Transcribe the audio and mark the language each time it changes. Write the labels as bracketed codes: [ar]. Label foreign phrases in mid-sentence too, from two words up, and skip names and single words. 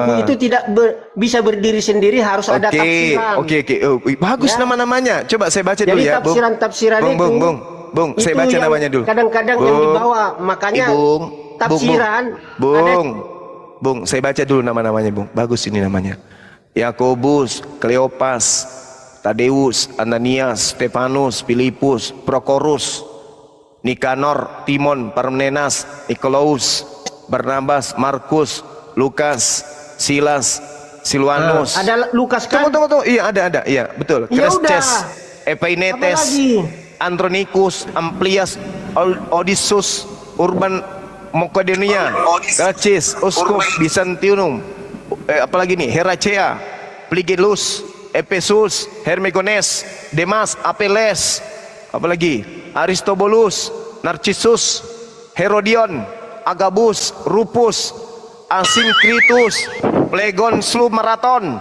[id] buku itu tidak bisa berdiri sendiri, harus ada tafsiran. Oke. Oh, bagus Ya. nama-namanya. Coba saya baca Jadi dulu ya, Bung. tafsiran-tafsiran itu. Bung, saya itu baca yang namanya dulu. Kadang-kadang yang dibawa, makanya tafsiran. Bung, saya baca dulu nama-namanya, Bung. Bagus ini namanya. Yakobus, Kleopas, Tadeus, Ananias, Stefanus, Filipus, Prokorus, Nikanor, Timon, Parmenas, Nikolaus, Barnabas, Markus, Lukas, Silas, Silwanus. Ada Lukas kan? Tunggu. Iya, ada. Iya, betul. Ya Cresces, udah. Epainetes, Apa lagi? Andronikus, Amplias, Odysseus, Urban Makedonia, Gacis, Uskup Byzantium, apalagi nih, Heracea, Pligelus, Efesus, Hermogenes, Demas, Apeles, apalagi Aristobulus, Narcissus, Herodion, Agabus, Rufus, Asinkritus, Plegon Slu Marathon.